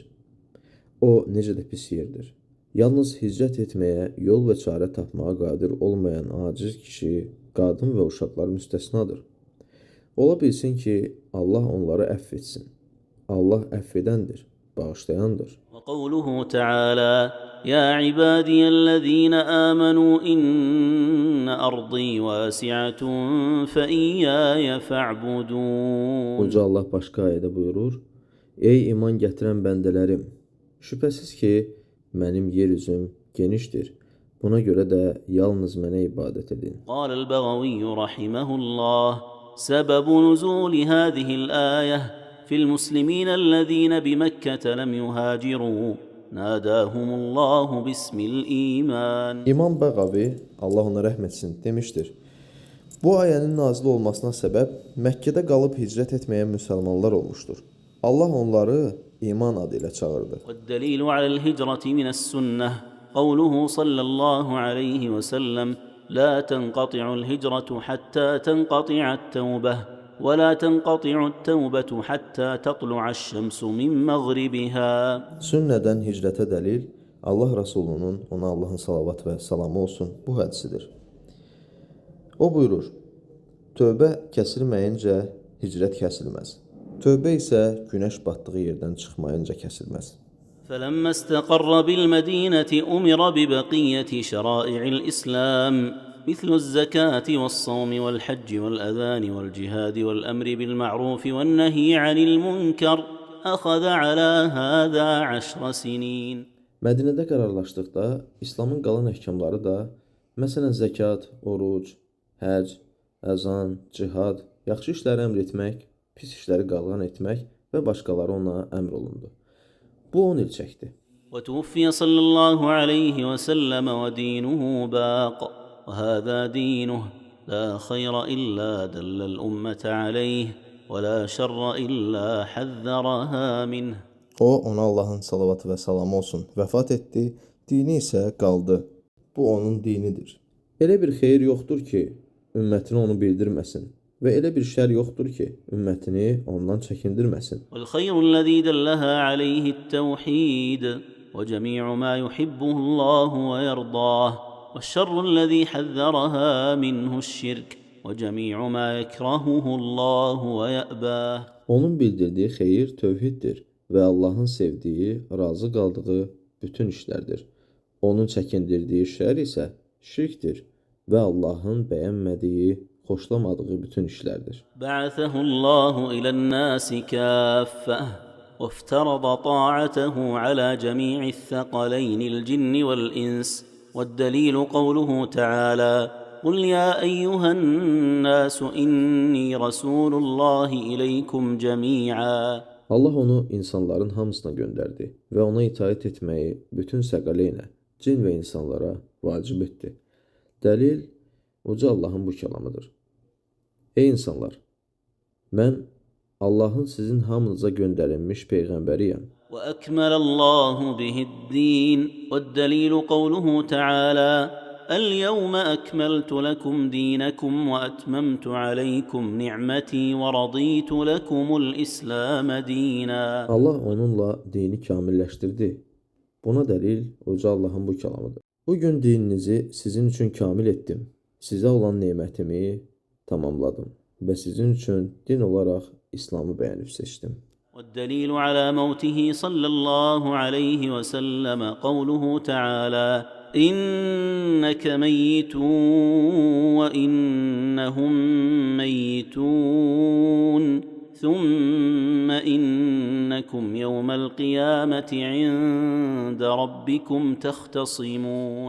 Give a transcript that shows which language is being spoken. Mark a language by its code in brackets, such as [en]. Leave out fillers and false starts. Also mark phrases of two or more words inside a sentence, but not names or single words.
[az] O necə də pis yerdir. Yalnız hicrət etməyə, yol və çarə tapmağa qadir olmayan aciz kişi, qadın və uşaqlar müstəsnadır. Ola bilsin ki, Allah onları əfv etsin. Allah əfv edəndir, bağışlayandır. [ar] وقوله تعالى يا عبادي الذين آمنوا إن أرضي واسعة فإياي فاعبدون. [az] Uca Allah başqa ayədə buyurur: Ey iman gətirən bəndələrim, şübhəsiz ki, mənim yer üzüm genişdir. Buna görə də yalnız mənə ibadət edin. [ar] قال البغوي رحمه الله سبب نزول هذه الآية في المسلمين الذين بمكة لم يهاجروا ناداهم الله باسم الإيمان. [az] İmam Bəğavi, Allah ona rəhm etsin, demişdir: Bu ayənin nazil olmasına səbəb Məkkədə qalıb hicrət etməyən müsəlmanlar olmuşdur. Allah onları iman adı ilə çağırdı. [ar] والدليل على الهجرة من السنة قوله صلى الله عليه وسلم لا تنقطع الهجرة حتى تنقطع التوبة ولا تنقطع التوبة حتى تطلع الشمس من مغربها. [az] Sünnədən hicrətə dəlil Allah Rasulunun, ona Allahın salavat və salamı olsun, bu hədisidir. O buyurur: Tövbə kəsilməyincə hicrət kəsilməz. Tövbə isə günəş batdığı yerdən çıxmayınca kəsilməz. [ar] فلما استقر بالمدينة أمر ببقية شرائع الإسلام مثل الزكاة والصوم والحج والأذان والجهاد والأمر بالمعروف والنهي عن المنكر أخذ على هذا 10 سنين. [az] Mədinədə qərarlaşdıqda İslamın qalan əhkamları da, məsələn zəkat, oruc, həc, əzan, cihad, yaxşı işləri əmr etmək, pis işləri qadağan etmək və başqaları ona əmr olundu. Bu 10 il çəkdi. [ar] وتوفي صلى الله عليه وسلم ودينه باق وهذا دينه لا خير إلا دل الأمة عليه ولا شر إلا حذرها منه. [az] O, ona Allahın salavatı və salamı olsun, vəfat etdi, dini isə qaldı. Bu onun dinidir. Elə bir xeyir yoxdur ki, ümmətini onu bildirməsin və elə bir şər yoxdur ki, ümmətini ondan çəkindirməsin. [ar] والخير الذي دلها عليه التوحيد وجميع ما يحبه الله ويرضاه والشر الذي حذرها منه الشرك وجميع ما يكرهه الله ويأباه. [az] Onun bildirdiyi xeyir tövhiddir və Allahın sevdiyi, razı qaldığı bütün işlərdir. Onun çəkindirdiyi şər isə şirkdir və Allahın bəyənmədiyi, xoşlamadığı bütün işlərdir. [ar] بعثه الله إلى الناس كافة وافترض طاعته على جميع الثقلين الجن والإنس والدليل قوله تعالى قل يا أيها الناس إني رسول الله إليكم جميعا. [az] Allah onu insanların hamısına göndərdi və ona itaət etməyi bütün səqaleynə, cin və insanlara vacib etdi. Dəlil uca Allahın bu kəlamıdır. Ey insanlar, mən Allahın sizin hamınıza göndərilmiş peyğəmbəriyəm. [ar] وأكمل الله به الدين والدليل قوله تعالى اليوم أكملت لكم دينكم وأتممت عليكم نعمتي ورضيت لكم الإسلام دينا. [az] Allah onunla dini kamilləşdirdi. Buna dəlil uca Allahın bu kəlamıdır. Bugün dininizi sizin üçün kamil etdim. Sizə olan nemətimi tamamladım və sizin üçün din olaraq İslamı bəyənib seçdim. [ar] والدليل على موته صلى الله عليه وسلم قوله تعالى إنك ميت وإنهم ميتون ثم إنكم يوم القيامة عند ربكم تختصمون.